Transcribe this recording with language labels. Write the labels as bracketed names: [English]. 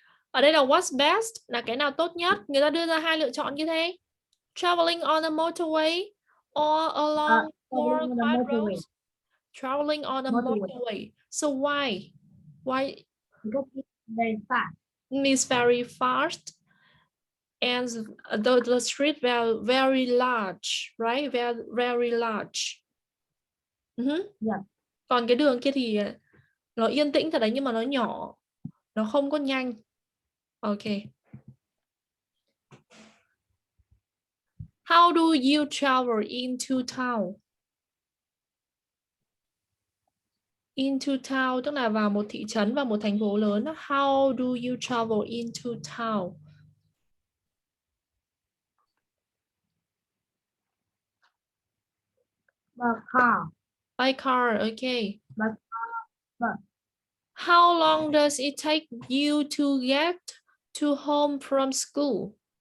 [Vietnamese] Ở đây là [English] what's best [Vietnamese] là cái nào tốt nhất. Người ta đưa ra 2 lựa chọn như thế. [English] Traveling on a motorway or along more quiet roads. Traveling on a motorway. So why? Why? Because it's very fast. It's very fast. And the street very, very large, right? Very, very large. Yeah. [Vietnamese] Còn cái đường kia thì nó yên tĩnh thật đấy, nhưng mà nó nhỏ, nó không có nhanh. [English] Okay. How do you travel into town? Into town [Vietnamese] tức là vào một thị trấn, vào một thành phố lớn. [English] How do you travel into town? By car. By car, okay. By car. How long does it take you to get to home from school?